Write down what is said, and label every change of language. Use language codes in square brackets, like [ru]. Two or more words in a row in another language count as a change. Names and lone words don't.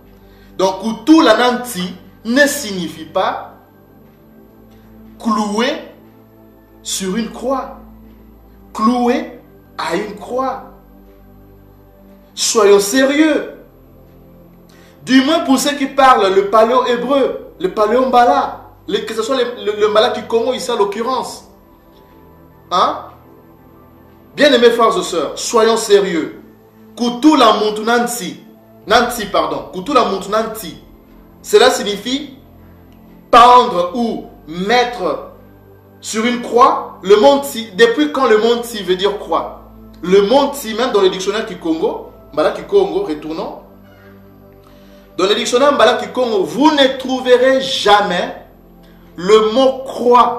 [fr] Donc, tout la Nti ne signifie pas cloué sur une croix, cloué à une croix. soyons sérieux. Du moins pour ceux qui parlent le paléo-hébreu, le paléo-mbala, que ce soit le mbala du Congo ici à l'occurrence. Hein? Bien aimés frères et sœurs, soyons sérieux. [kg] Kutula muntu nanti, kutula muntu nanti. [fr] Cela signifie pendre ou mettre sur une croix le monti. Depuis quand le monti veut dire croix? Le monti, même dans le dictionnaire Kikongo, mbala Kikongo, retournons. Dans le dictionnaire mbala Kikongo, vous ne trouverez jamais le mot croix.